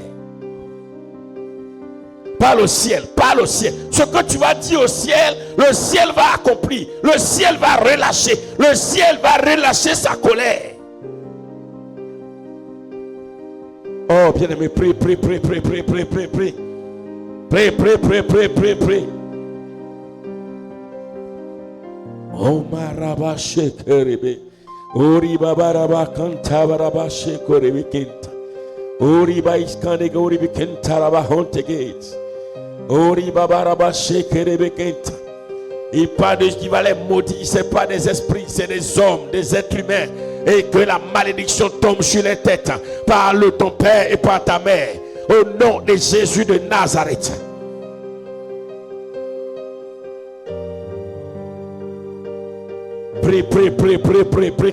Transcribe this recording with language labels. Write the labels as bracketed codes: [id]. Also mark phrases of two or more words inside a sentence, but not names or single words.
[fr] Parle au ciel, parle au ciel. Ce que tu vas dire au ciel, le ciel va accomplir. Le ciel va relâcher. Le ciel va relâcher sa colère. Oh, bien-aimé, prie, prie, prie, prie, prie, prie, prie, prie. Prie, prie, prie, prie, prie, prie. Oh, marabashe kerebe. Ori babaraba kantabaraba shekorebe kenta. Ori baiskane gori bikenta raba honte gate. Ori babaraba shekerebe kenta. Il parle de ce qui va les maudire, ce n'est pas des esprits, c'est des hommes, des êtres humains. Et que la malédiction tombe sur les têtes par le ton père et par ta mère. Au nom de Jésus de Nazareth. Prie, prie, prie, prie, prie, prie.